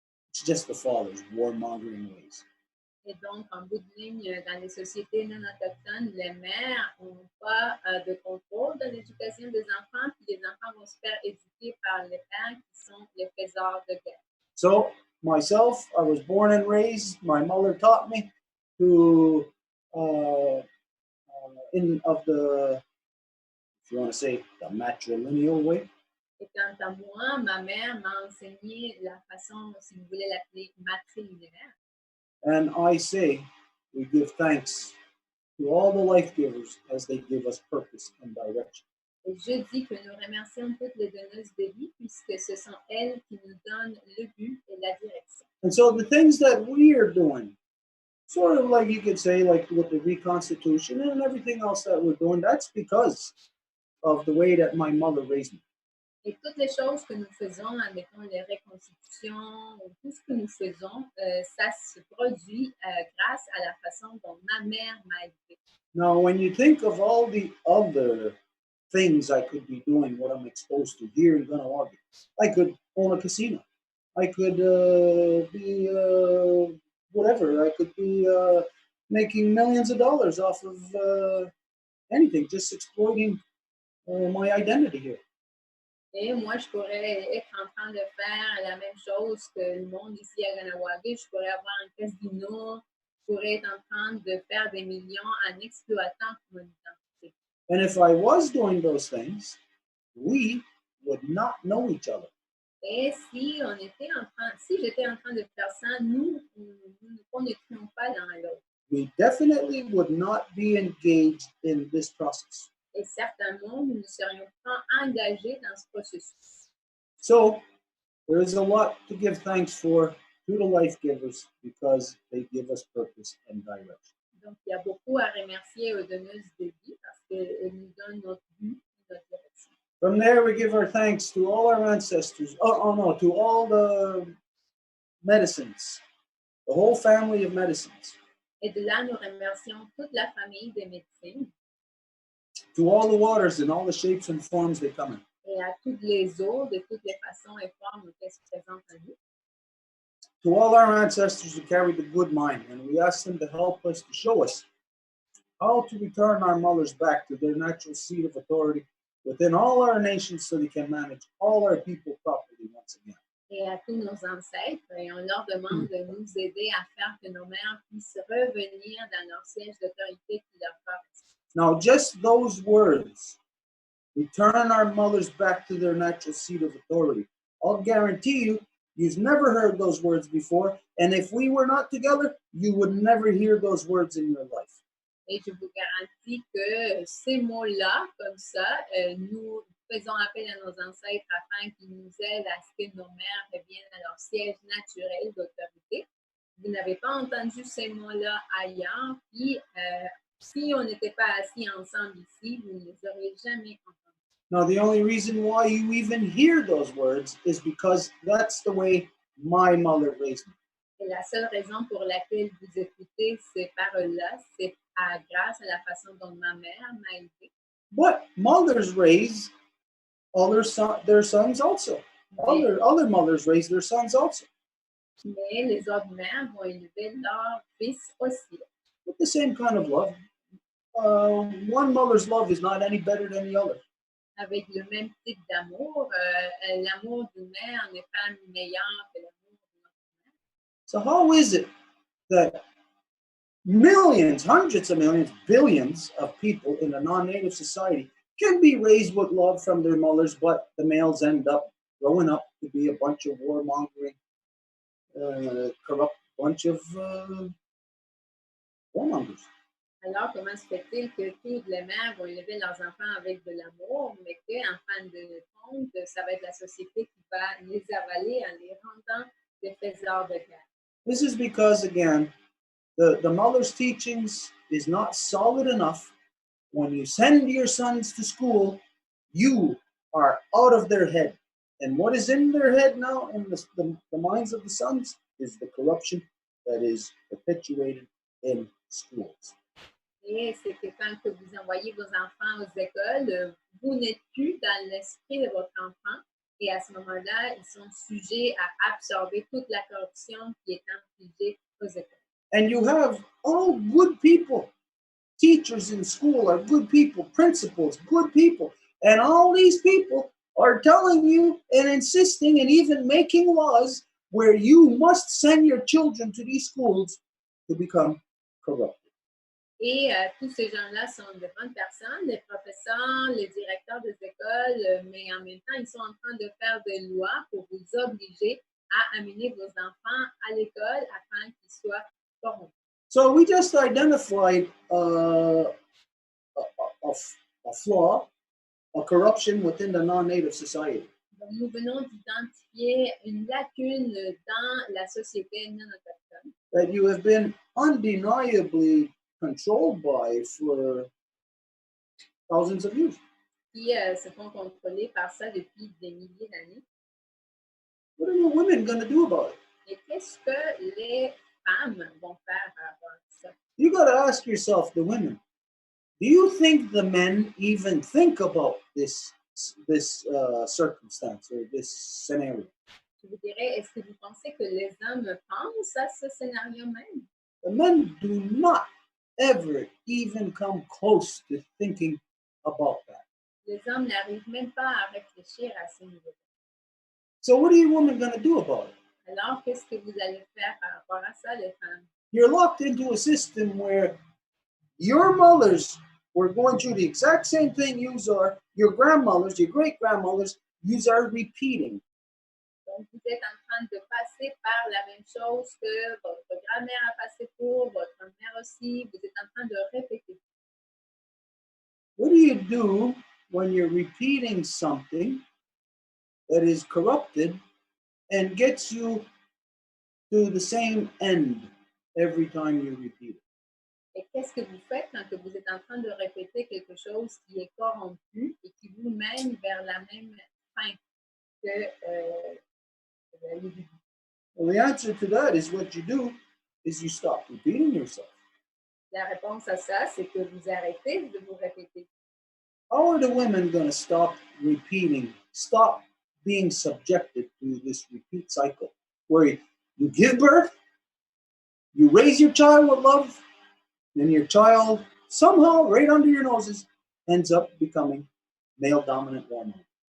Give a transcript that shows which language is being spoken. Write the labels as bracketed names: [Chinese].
[English] It's just the father's warmongering ways. [French] Et donc, en bout de ligne, dans les sociétés non autochtones, les mères n'ont pas de contrôle de l'éducation des enfants, puis les enfants vont se faire éduquer par les pères qui sont les faiseurs de guerre. [English] So, myself, I was born and raised, my mother taught me to, if you want to say, the matrilineal way. [French] Et quant à moi, ma mère m'a enseigné la façon, si vous voulez l'appeler, matrilinéaire. [English] And I say we give thanks to all the life givers as they give us purpose and direction. [French] Et je dis que nous remercions toutes les donneuses de vie puisque ce sont elles qui nous donnent le but et la direction. [English] And so the things that we are doing, sort of like you could say, like with the reconstitution and everything else that we're doing, that's because of the way that my mother raised me. [French] Et toutes les choses que nous faisons, admettons les reconstitutions, ou tout ce que nous faisons, ça se produit grâce à la façon dont ma mère m'a élevé. [English] Now, when you think of all the other things I could be doing, what I'm exposed to here in Kahnawake, I could own a casino. I could be whatever. I could be making millions of dollars off of anything, just exploiting my identity here. [French] Et moi, je pourrais être en train de faire la même chose que le monde ici à Kahnawake. Je pourrais avoir un casino. Je pourrais être en train de faire des millions en exploitant mon identité. [English] And if I was doing those things, we would not know each other. [French] Et si j'étais en train de faire ça, nous ne connaîtrions pas l'un à l'autre. [English] We definitely would not be engaged in this process. [French] Et certainement, nous ne serions pas engagés dans ce processus. [English] So there is a lot to give thanks for to the life givers because they give us purpose and direction. [French] Donc, il y a beaucoup à remercier aux donneuses de vie parce qu'elles nous donnent notre but, notre direction. [English] From there, we give our thanks to all our ancestors. To all the medicines, the whole family of medicines. [French] Et de là, nous remercions toute la famille des médecines. [English] To all the waters in all the shapes and forms they come in. [French] Et à toutes les eaux, de toutes les façons et formes qu'elles se présentent à nous. [English] To all our ancestors who carried the good mind, and we ask them to help us, to show us how to return our mothers back to their natural seat of authority within all our nations so they can manage all our people properly once again. [French] Et à tous nos ancêtres, et on leur demande de nous aider à faire que nos mères puissent revenir dans leur siège d'autorité qui leur correspond. [English] Now, just those words, return our mothers back to their natural seat of authority. I'll guarantee you, you've never heard those words before, and if we were not together, you would never hear those words in your life. [French] Et je vous garantis que ces mots-là, comme ça, nous faisons appel à nos ancêtres afin qu'ils nous aident à ce que nos mères reviennent à leur siège naturel d'autorité. Vous n'avez pas entendu ces mots-là ailleurs, puis si on n'était pas assis ensemble ici, vous ne les auriez jamais entendus. [English] Now, the only reason why you even hear those words is because that's the way my mother raised me. [French] Et la seule raison pour laquelle vous écoutez ces paroles-là, c'est grâce à la façon dont ma mère m'a élevé. [English] But mothers raise their sons also. Other mothers raise their sons also. [French] Mais les autres mères vont élever leurs fils aussi. [English] With the same kind of love. One mother's love is not any better than the other. [French] Avec le même type d'amour, l'amour d'une mère n'est pas meilleur que l'amour d'une autre mère. [English] So how is it that millions, hundreds of millions, billions of people in a non-native society can be raised with love from their mothers, but the males end up growing up to be a bunch of warmongering, corrupt bunch of warmongers? [French] Alors, comment se fait-il que toutes les mères vont élever leurs enfants avec de l'amour, mais qu'en fin de compte, ça va être la société qui va les avaler en les rendant des faiseurs de guerre? [English] This is because, again, the mother's teachings is not solid enough. When you send your sons to school, you are out of their head. And what is in their head now, in the minds of the sons, is the corruption that is perpetuated in schools. [French] Et c'est que quand que vous envoyez vos enfants aux écoles, vous n'êtes plus dans l'esprit de votre enfant. Et à ce moment-là, ils sont sujets à absorber toute la corruption qui est infligée aux écoles. [English] And you have all good people. Teachers in school are good people. Principals, good people. And all these people are telling you and insisting and even making laws where you must send your children to these schools to become corrupted. [French] Et tous ces gens-là sont de bonnes personnes, les professeurs, les directeurs des écoles, mais en même temps, ils sont en train de faire des lois pour vous obliger à amener vos enfants à l'école afin qu'ils soient formés. [English] So we just identified a flaw, a corruption within the non-native society. [French] Donc, nous venons d'identifier une lacune dans la société non autochtone [English] That you have been undeniably controlled by for thousands of years. [French] qui se font contrôler par ça depuis des milliers d'années. [English] What are the women going to do about it? [French] Et qu'est-ce que les femmes vont faire par rapport à ça? [English] You got to ask yourself, the women, do you think the men even think about this circumstance or this scenario? [French] Je vous dirais, est-ce que vous pensez que les hommes pensent à ce scénario même? [English] The men do not ever even come close to thinking about that. [French] Les hommes n'arrivent même pas à réfléchir à ce niveau. [English] So what are you women going to do about it? [French] Alors, qu'est-ce que vous allez faire par rapport à ça, les femmes? [English] You're locked into a system where your mothers were going through the exact same thing you are, your grandmothers, your great-grandmothers, you are repeating. [French] Donc, vous êtes en train de passer par la même chose que votre grand-mère a passé pour, votre mère aussi. Vous êtes en train de répéter. [English] What do you do when you're repeating something that is corrupted and gets you to the same end every time you repeat it? [French] Et qu'est-ce que vous faites quand vous êtes en train de répéter quelque chose qui est corrompu et qui vous mène vers la même fin que le début? [English] Well, the answer to that is what you do is you stop repeating yourself. [French] La réponse à ça, c'est que vous arrêtez de vous répéter. [English] How are the women going to stop repeating, stop being subjected to this repeat cycle where you give birth, you raise your child with love, and your child somehow, right under your noses, ends up becoming male dominant woman?